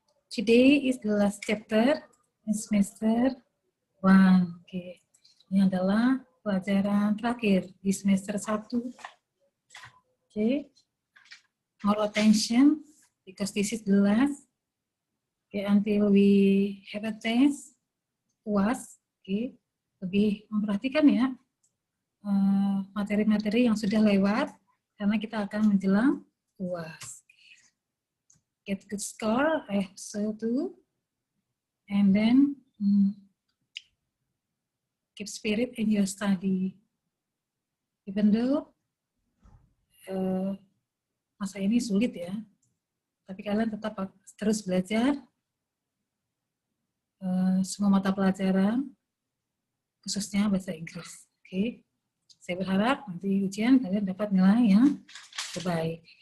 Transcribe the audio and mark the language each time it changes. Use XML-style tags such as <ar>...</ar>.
<en>Today is the last chapter in semester 1. Okay.</en> <id>Ini adalah pelajaran terakhir di semester 1.</id> <en>Okay. More attention because this is the last. Okay, until we have a test, UAS. Okay.</en> <id>Lebih memperhatikan ya materi-materi yang sudah lewat karena kita akan menjelang UAS.</id> <en>Get good score, I hope so too. And then keep spirit in your study. Even though</en> <id>masa ini sulit ya, tapi kalian tetap terus belajar semua mata pelajaran, khususnya bahasa Inggris. Oke. Saya berharap nanti ujian kalian dapat nilai yang terbaik.</id>